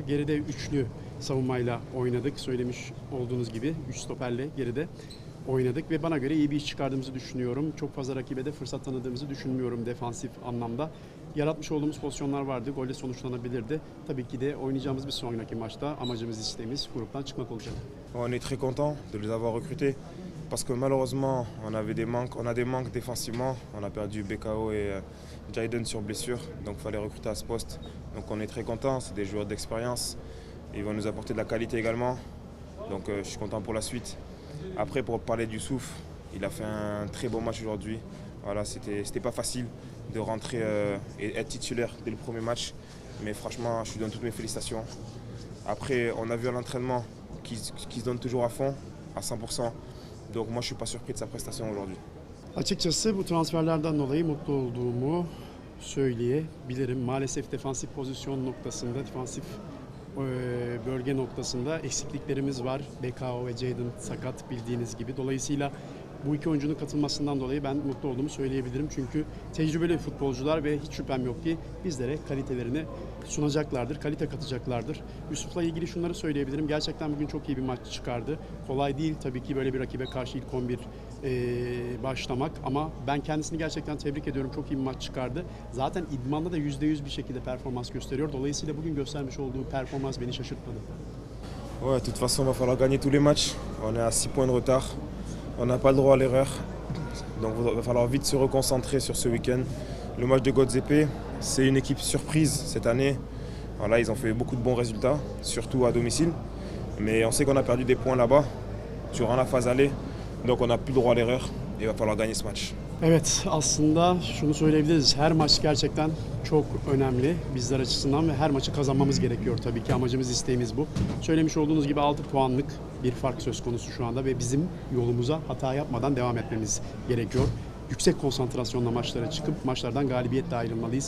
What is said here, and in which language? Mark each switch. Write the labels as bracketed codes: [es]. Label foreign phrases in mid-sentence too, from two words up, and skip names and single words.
[tr] Geride üçlü savunmayla oynadık. Söylemiş olduğunuz gibi 3 stoperle geride oynadık ve bana göre iyi bir iş çıkardığımızı düşünüyorum. Çok fazla rakibe de fırsat tanıdığımızı düşünmüyorum defansif anlamda. Yaratmış olduğumuz pozisyonlar vardı, golle sonuçlanabilirdi. Tabii ki de oynayacağımız bir sonraki maçta amacımız, isteğimiz gruptan çıkmak olacak. [fr] On est très content de les avoir recrutés parce que malheureusement on a des manques défensivement. On a perdu BKO et Jayden sur blessure, donc il fallait recruter à ce poste. Donc on est très content, c'est des joueurs d'expérience. Ils vont nous apporter de la qualité également. Donc je suis content pour la suite. Après, pour parler du Souffle, il a fait un très bon match aujourd'hui. Voilà, c'était pas facile de rentrer et être titulaire dès le premier match. Mais franchement, je lui donne toutes mes félicitations. Après, on a vu à l'entraînement qu'il se donne toujours à fond, à 100%. Donc moi, je suis pas surpris de sa prestation aujourd'hui. [tr] Açıkçası bu transferlerden dolayı mutlu olduğumu söyleyebilirim. Maalesef defansif pozisyon noktasında, defansif bölge noktasında eksikliklerimiz var. BKO ve Jayden sakat bildiğiniz gibi. Dolayısıyla bu iki oyuncunun katılmasından dolayı ben mutlu olduğumu söyleyebilirim. Çünkü tecrübeli futbolcular ve hiç şüphem yok ki bizlere kalitelerini sunacaklardır, kalite katacaklardır. Yusuf'la ilgili şunları söyleyebilirim. Gerçekten bugün çok iyi bir maç çıkardı. Kolay değil tabii ki böyle bir rakibe karşı ilk 11 başlamak ama ben kendisini gerçekten tebrik ediyorum. Çok iyi bir maç çıkardı. Zaten idmanda da %100 bir şekilde performans gösteriyor. Dolayısıyla bugün göstermiş olduğu performans beni şaşırtmadı. [fr] Ouais, de toute façon, il va falloir gagner tous les matchs. On est à 6 points de retard. On n'a pas le droit à l'erreur. Donc il va falloir vite se reconcentrer sur ce week-end. Le match de Godzepe, c'est une équipe surprise cette année. Voilà, ils ont fait beaucoup de bons résultats, surtout à domicile. Mais on sait qu'on a perdu des points là-bas, durant la phase aller. Donc on n'a plus le droit à l'erreur. Il va falloir gagner ce match. [tr] Evet, aslında şunu söyleyebiliriz. Her maç gerçekten çok önemli bizler açısından ve her maçı kazanmamız gerekiyor tabii ki. Amacımız, isteğimiz bu. Söylemiş olduğunuz gibi 6 puanlık bir fark söz konusu şu anda ve bizim yolumuza hata yapmadan devam etmemiz gerekiyor. Yüksek konsantrasyonla maçlara çıkıp maçlardan galibiyetle ayrılmalıyız.